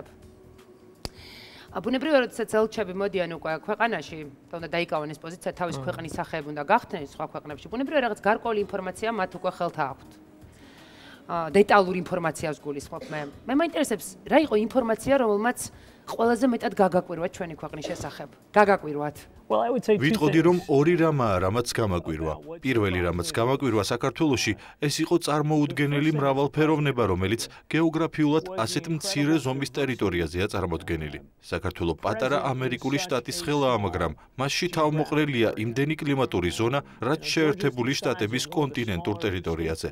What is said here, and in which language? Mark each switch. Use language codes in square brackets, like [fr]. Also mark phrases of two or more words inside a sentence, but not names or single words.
[ka] ბუნებრივია, როდესაც ელჩები მოდიან უკვე ქვეყანაში, და უნდა დაიკავონ ეს პოზიცია, თავის ქვეყნის სახეები უნდა გახდნენ სხვა ქვეყნებში. ბუნებრივია, რაღაც გარკვეული ინფორმაცია მათ უკვე ხელთ აქვთ. დეტალური ინფორმაციას გულისხმობ მე. მე მაინტერესებს, რა იყო ინფორმაცია, რომელმაც ყველაზე მეტად გაგაკვირვათ ჩვენი ქვეყნის შესახებ? გაგაკვირვათ. [en] Well, I would say two [ka] ვიტყოდი, რომ [en] things. [ka] ორი რამაა, რამაც გამაკვირვა. პირველი რამაც გამაკვირვა საქართველოში, ეს იყო წარმოუდგენელი მრავალფეროვნება, რომელიც გეოგრაფიულად ასეთ მცირე ზომის ტერიტორიაზეა წარმოდგენილი. საქართველო პატარა ამერიკული შტატის ხელაა, მაგრამ მასში თავმოყრილია იმდენი კლიმატური ზონა, რაც შეერთებული შტატების კონტინენტურ ტერიტორიაზე.